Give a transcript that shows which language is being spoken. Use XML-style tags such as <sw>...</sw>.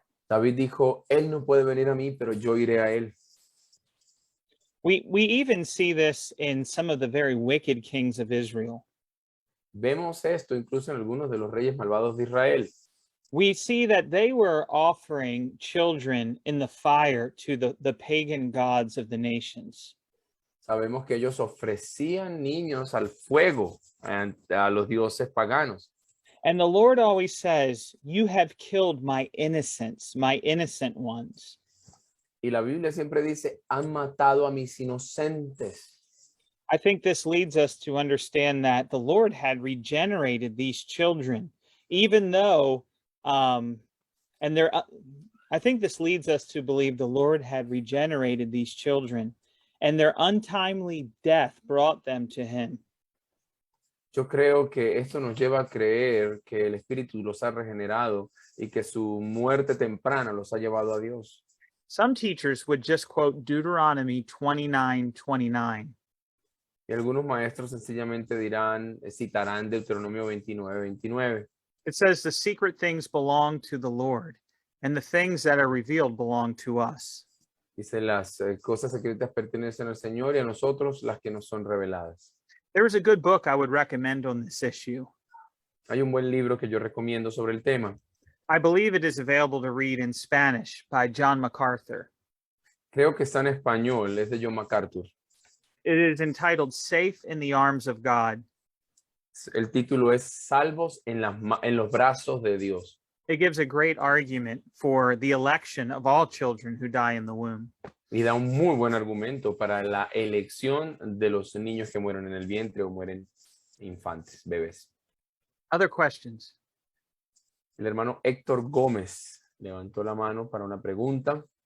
<es>David dijo, él no puede venir a mí, pero yo iré a él.</es> <en>We even see this in some of the very wicked kings of Israel.</en> <es>Vemos esto incluso en algunos de los reyes malvados de Israel.</es> <en>We see that they were offering children in the fire to the pagan gods of the nations.</en> <es>Sabemos que ellos ofrecían niños al fuego a los dioses paganos.</es> <en>And the Lord always says, you have killed my innocents, my innocent ones.</en> <es>Y la Biblia siempre dice, han matado a mis inocentes.</es> <en>I think this leads us to understand that the Lord had regenerated these children, even though, and And there, I think this leads us to believe the Lord had regenerated these children, and their untimely death brought them to him.</en> <es>Yo creo que esto nos lleva a creer que el Espíritu los ha regenerado y que su muerte temprana los ha llevado a Dios.</es> <en>Some teachers would just quote Deuteronomy 29:29.</en> <es>Y algunos maestros sencillamente citarán Deuteronomio 29:29.</es> <en>It says the secret things belong to the Lord, and the things that are revealed belong to us.</en> <es>Dice, las cosas secretas pertenecen al Señor y a nosotros las que nos son reveladas.</es> <en>There is a good book I would recommend on this issue.</en> <es>Hay un buen libro que yo recomiendo sobre el tema.</es> <en>I believe it is available to read in Spanish by John MacArthur.</en> <es>Creo que está en español, es de John MacArthur.</es> <en>It is entitled Safe in the Arms of God.</en> <es>El título es Salvos en los brazos de Dios.</es> <en>It gives a great argument for the election of all children who die in the womb.</en> <es>Y da un muy buen argumento para la elección de los niños que mueren en el vientre o mueren infantes, bebés.</es> <en>Other questions?</en> <es>El hermano Héctor Gómez levantó la mano para una pregunta.</es>